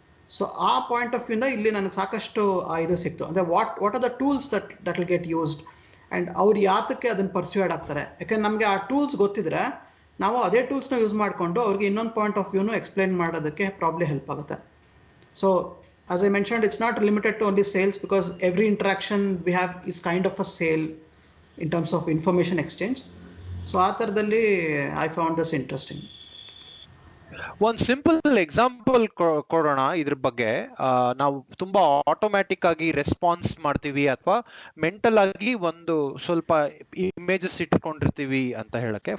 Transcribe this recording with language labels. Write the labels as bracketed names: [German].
[Kannada] So ಆ point of ವ್ಯೂನ ಇಲ್ಲಿ ನನಗೆ ಸಾಕಷ್ಟು ಇದು ಸಿಕ್ತು. ಅಂದರೆ [English] what are the tools that will get used [Kannada] and ಅವ್ರು ಯಾತಕ್ಕೆ ಅದನ್ನು ಪರ್ಸ್ಯೂಡ್ ಆಗ್ತಾರೆ. ಯಾಕಂದ್ರೆ ನಮಗೆ ಆ ಟೂಲ್ಸ್ ಗೊತ್ತಿದ್ರೆ ನಾವು ಅದೇ ಟೂಲ್ಸ್ನ ಯೂಸ್ ಮಾಡಿಕೊಂಡು ಅವ್ರಿಗೆ ಇನ್ನೊಂದು ಪಾಯಿಂಟ್ ಆಫ್ ವ್ಯೂನು ಎಕ್ಸ್ಪ್ಲೈನ್ ಮಾಡೋದಕ್ಕೆ ಪ್ರಾಬ್ಲಿ ಹೆಲ್ಪ್ ಆಗುತ್ತೆ. [English] So as I mentioned, it's not limited to only sales because every interaction we have is kind of a sale in terms of information exchange. So [Kannada] ಆ ಥರದಲ್ಲಿ [English] I found this interesting. [Kannada] ಒಂದು simple example ಕೊಡೋಣ ಇದ್ರ ಬಗ್ಗೆ. ನಾವು ತುಂಬಾ automatic ಆಗಿ response ಮಾಡ್ತೀವಿ ಅಥವಾ ಮೆಂಟಲ್ ಆಗಿ ಒಂದು ಸ್ವಲ್ಪ ಇಮೇಜಸ್ ಇಟ್ಕೊಂಡಿರ್ತೀವಿ ಅಂತ ಹೇಳಕ್ಕೆ.